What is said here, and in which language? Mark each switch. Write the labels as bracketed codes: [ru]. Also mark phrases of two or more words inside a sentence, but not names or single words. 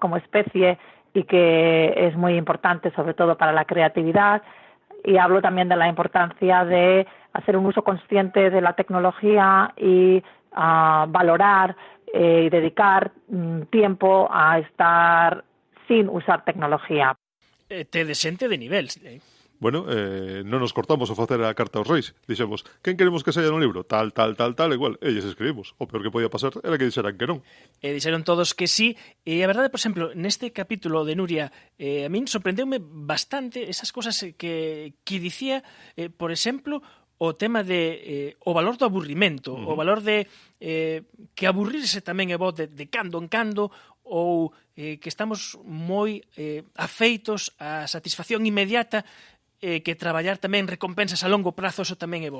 [es] Como especie, y que es muy importante sobre todo para la creatividad. Y hablo también de la importancia de hacer un uso consciente de la tecnología y valorar y dedicar tiempo a estar sin usar tecnología. Te desente de nivel. [gl] Bueno, non nos cortamos a facer a carta aos reis. Dixemos, quen queremos que saia no libro? Tal, igual. Elles escribimos. O peor que podía pasar era que dixeran que non. Dixeron todos que sí. E a verdade, por exemplo, neste capítulo de Nuria, a min sorprendeume bastante esas cosas que dicía, por exemplo, o tema de o valor do aburrimento, o valor de que aburrirse tamén é bo de cando en cando, ou que estamos moi afeitos á satisfacción inmediata, que traballar tamén recompensas a longo prazo, eso tamén é bo.